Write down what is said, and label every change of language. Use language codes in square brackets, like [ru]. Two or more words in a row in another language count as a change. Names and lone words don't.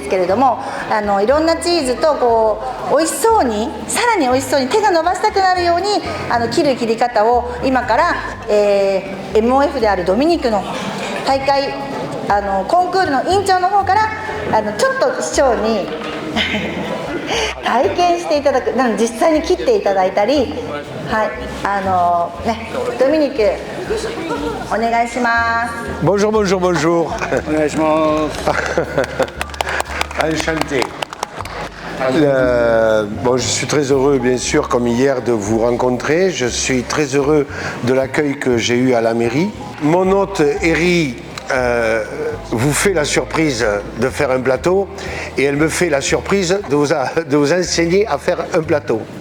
[ja] ですけれども、いろんなチーズとこう美味しそうに、さらに美味しそうに手が伸ばしたくなるように切る切り方を今から、MOF であるドミニクの大会コンクールの委員長の方からちょっと市長に体験していただく、実際に切っていただいたり、はいね、ドミニクお願いします。 [fr] Bonjour, bonjour, bonjour. [ja] お願いします。 [fr] Enchanté. Bon, je suis très heureux, bien sûr, comme hier, de vous rencontrer. Je suis très heureux de l'accueil que j'ai eu à la mairie. Mon hôte, Eri, vous fait la surprise de faire un plateau et elle me fait la surprise de vous enseigner à faire un plateau.